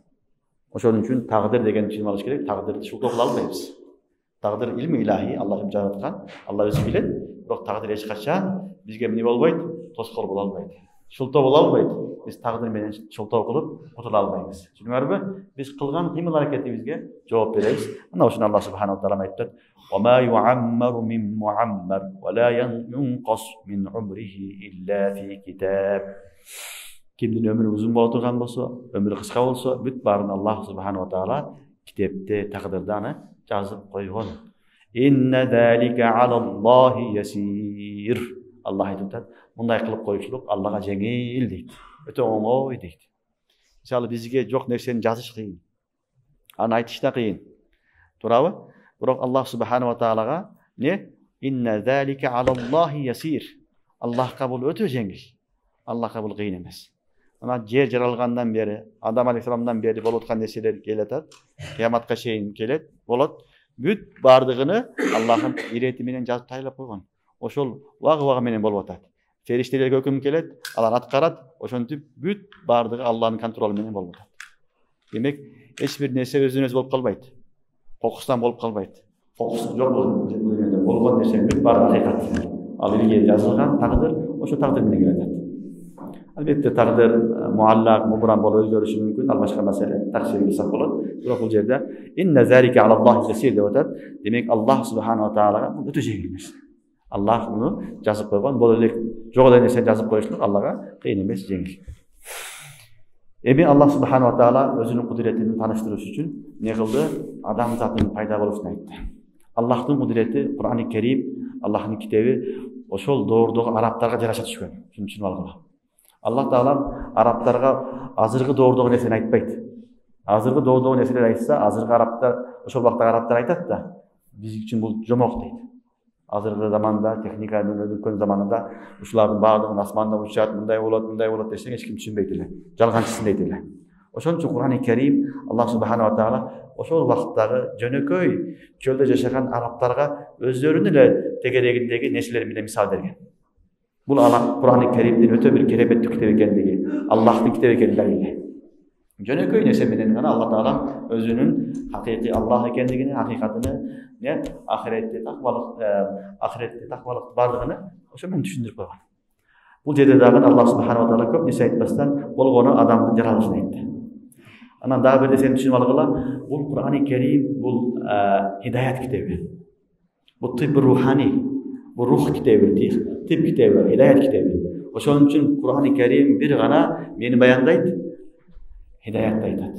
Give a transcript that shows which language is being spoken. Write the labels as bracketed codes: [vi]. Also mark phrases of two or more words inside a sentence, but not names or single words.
[ky] Ошон үчүн тагдыр деген түшүнүп алыш керек. Тагдырды шултоо кыла албайбыз. Тагдыр илми илахи, Аллах жараткан, Алла өзү билет. Бирок тагдыр эч качан бизге эмне болбойт? Тоскоол боло албайт. Шултоо боло албайт. Биз тагдыр менен шултоо кылып кутула албайбыз. Түшүнүңөрбү? Биз кылган кыймыл аракетибизге жооп беребиз. Мына ошону Аллах [ar] سبحانه وتعالى [ky] айтат. [ar] وما يعمر من معمر ولا ينقص من عمره إلا في كتاب. [ky] Кимдин өмүрү узун боло турган болсо, өмүрү кыска болсо, бүт баарын Аллах [ar] سبحانه وتعالى [ky] китепте, тагдырда аны жазып койгон. [ar] إن ذلك على الله يسير. [ky] Аллах айтат, мындай кылып коюучулук Аллага жеңил дейт. Өтө оңой дейт. Мисалы бизге жок нерсени жазыш кыйын. Аны айтыш да кыйын. Туурабы? Бирок Аллах [ar] سبحانه وتعالى [ky] не? [ar] إن ذلك على الله يسير. [ky] Аллахка бул өтө жеңил. Аллахка бул кыйын эмес. Ана жер жаралгандан бери, Адам алейхисаламдан бери болуп аткан нерселер келет, кыяматка чейин келет, болот. Бүт бардыгыны Аллахын ирети менен жазып тайлап койгон. Ошол вагы менен болуп атат. Фериштелерге өкүм келет, алар аткарат, ошентип бүт бардыгы Аллахнын контролу менен болуп атат. Демек, эч бир нерсе өзүнөн өзү болуп калбайт. Фокустан болуп калбайт. Фокус жок болгон нерсе бүт баары акыйкат. Ал илге жазылган тагдыр, ошо тагдыр менен келет. Албетте тагдыр муаллак, мубрам болуп өзгөрүшү мүмкүн. Ал башка маселе, таксир кылсак болот. Бирок бул жерде [ar] إن ذلك على الله يسير [ky] деп атат. Демек Аллах [ar] سبحانه وتعالى [ky] өтө жеңил нерсе. Аллах муну жазып койгон. Бул эле жок эле нерсени жазып коюшулук Аллага кыйын эмес, жеңил. Эми Аллах [ar] سبحانه وتعالى [ky] өзүнүн кудуретин тааныштырыш үчүн не кылды? Адам затынын пайда болушун айтты. Аллахтын кудурети Кур'ан-ы Керим, Аллахтын китеби ошол доордогу арабтарга жараша түшкөн. Шуну түшүнүп алгыла. Аллах таала арабтарга азыркы доордогу нерсени айтпайт. Азыркы доордогу нерселер айтса, азыркы арабтар, ошол убактагы арабтар айтат да, биз үчүн бул жомок дейт. Азыркы заманда, техниканын өткөн заманында ушулардын баардыгын асманда учат, мындай болот десең эч ким түшүнбөйт эле. Жалганчысын дейт эле. Ошон үчүн Кур'ан-ы Керим Аллах [ar] سبحانه وتعالى [ky] ошол убактагы жөнөкөй чөлдө жашаган арабтарга өздөрүнүн эле тегерегиндеги нерселер менен мисал берген. Бул Кур'ан-ы Керимдин өтө бир кереметтүү китеп экендиги, Аллахтын китеби экени далили. Жөнөкөй нерсе менен гана Алла таала өзүнүн хакыйкый Аллах экендигини, хакыйкатыны, ахиретте таквалык бардыгыны ошо менен түшүндүрүп койгон. Бул жерде дагы Аллах [ar] سبحانه وتعالى [ky] көп нерсе айтпастан болгону адамдын жаралышын айтты. Анан дагы бир нерсени түшүнүп алгыла, бул Кур'ан-ы Керим бул хидаят китеби. Бул тиб рухани, бул рух китеби, тиб китеби, хидаят китеби. Ошон үчүн Кур'ан-ы Керим бир гана мени баяндайт, хидаятты айтат.